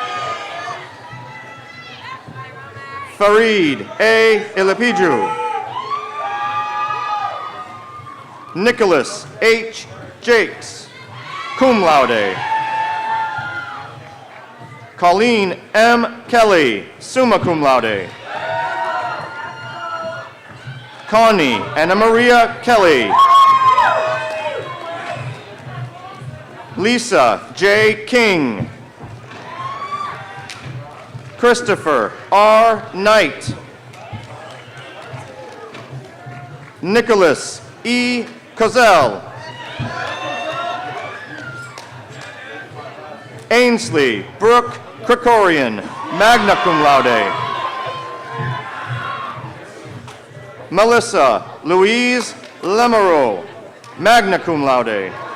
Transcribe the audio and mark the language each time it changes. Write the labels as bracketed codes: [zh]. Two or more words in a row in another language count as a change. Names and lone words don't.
[en] Farid A. Ilipiju. Nicholas H. Jakes, [la] cum laude. [en] Colleen M. Kelly, [la] summa cum laude. [en] Connie Anna Maria Kelly. Lisa J. King. Christopher R. Knight. Nicholas E. Cozell. Ainsley Brooke Krikorian, [la] magna cum laude. [en] Melissa Louise Lemereau, [la] magna cum laude.